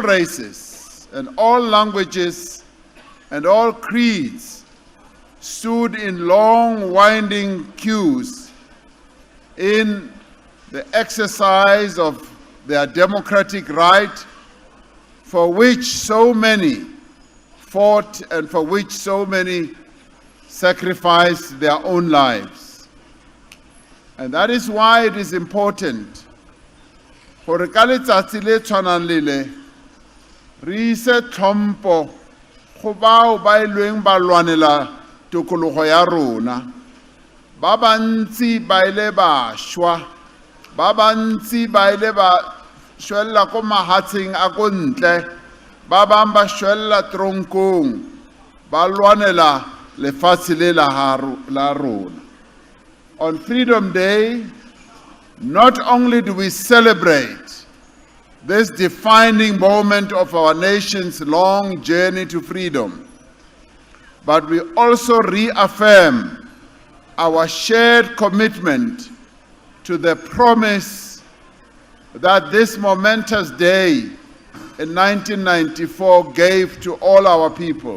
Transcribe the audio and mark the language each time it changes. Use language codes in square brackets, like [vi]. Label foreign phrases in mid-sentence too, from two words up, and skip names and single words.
[en] races and all languages and all creeds stood in long, winding queues in the exercise of their democratic right, for which so many fought and for which so many sacrificed their own lives. And that is why it is important for [tn] ka letsatsi le tshwanang le le re ise tlhompho go bao ba ilweng ba lwanela tokologo ya rona. Ba bantsi ba ile ba shwa, ba bantsi ba ile ba shwella ko mahatsheng a ko ntle, ba bang ba shwella tronkong, ba lwanela lefatshe le la rona. [en] On Freedom Day, not only do we celebrate this defining moment of our nation's long journey to freedom, but we also reaffirm our shared commitment to the promise that this momentous day in 1994 gave to all our people.